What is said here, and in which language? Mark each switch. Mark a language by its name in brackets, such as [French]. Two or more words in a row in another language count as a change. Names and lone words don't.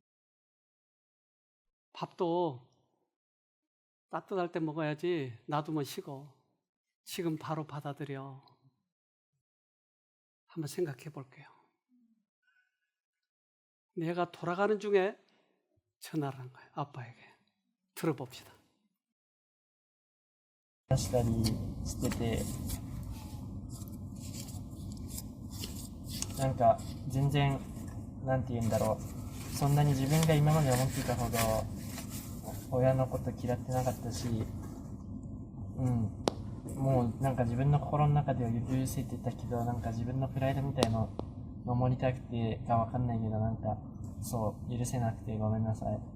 [Korean] 밥도 따뜻할 때 먹어야지 놔두면 식어. 지금 바로 받아들여. 한번 생각해 볼게요. 내가 돌아가는 중에 전화를 한 거예요. 아빠에게. 들어봅시다. [Japanese] したりしてて、なんか全然なんて言うんだろう、そんなに自分が今まで思っていたほど親のこと嫌ってなかったし、もうなんか自分の心の中では許せてたけど、なんか自分のプライドみたいの守りたくてかわかんないけど、なんかそう許せなくてごめんなさい。